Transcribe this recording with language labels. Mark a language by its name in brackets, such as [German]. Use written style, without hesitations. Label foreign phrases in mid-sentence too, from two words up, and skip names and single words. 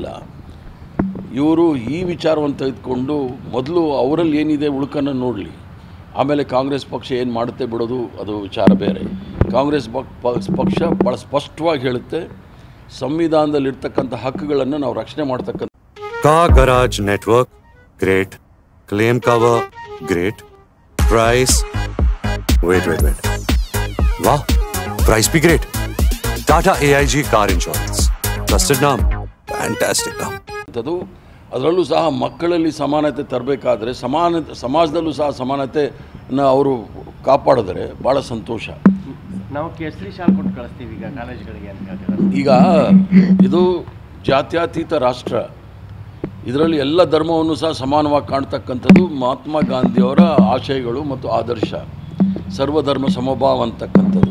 [Kannada] ಇವರು ಈ ವಿಚಾರವನ್ನು ತೆಗೆದುಕೊಂಡು ಮೊದಲು ಅವರಲ್ಲಿ ಏನಿದೆ ಉಳುಕನ್ನು ನೋಡಲಿ, ಆಮೇಲೆ ಕಾಂಗ್ರೆಸ್ ಪಕ್ಷ ಏನು ಮಾಡುತ್ತೆ ಬಿಡೋದು ಅದು ವಿಚಾರ ಬೇರೆ. ಕಾಂಗ್ರೆಸ್ ಪಕ್ಷ ಭಾಳ ಸ್ಪಷ್ಟವಾಗಿ ಹೇಳುತ್ತೆ, ಸಂವಿಧಾನದಲ್ಲಿರ್ತಕ್ಕಂಥ ಹಕ್ಕುಗಳನ್ನು ನಾವು ರಕ್ಷಣೆ ಮಾಡ್ತಕ್ಕಂಥ. [English] car garage network great, claim cover great, price wait [Hindi] वाह प्राइस भी ग्रेट. टाटा AIG [English] car insurance, [Hindi] ट्रस्टेड नाम, फैंटास्टिक नाम. [Kannada] ಅದರಲ್ಲೂ ಸಹ ಮಕ್ಕಳಲ್ಲಿ ಸಮಾನತೆ ತರಬೇಕಾದ್ರೆ ಸಮಾಜದಲ್ಲೂ ಸಹ ಸಮಾನತೆನ ಅವರು ಕಾಪಾಡಿದರೆ ಭಾಳ ಸಂತೋಷ. ನಾವು ಕೇಸರಿ ಶಾಲೆ ಕೊಟ್ಟು ಕಳಿಸ್ತೀವಿ ಈಗ ಕಾಲೇಜ್ಗಳಿಗೆ. ಈಗ ಇದು ಜಾತ್ಯತೀತ ರಾಷ್ಟ್ರ, ಇದರಲ್ಲಿ ಎಲ್ಲ ಧರ್ಮವನ್ನು ಸಹ ಸಮಾನವಾಗಿ ಕಾಣ್ತಕ್ಕಂಥದ್ದು ಮಹಾತ್ಮ ಗಾಂಧಿಯವರ ಆಶಯಗಳು ಮತ್ತು ಆದರ್ಶ, ಸರ್ವಧರ್ಮ ಸಮಭಾವ ಅಂತಕ್ಕಂಥದ್ದು.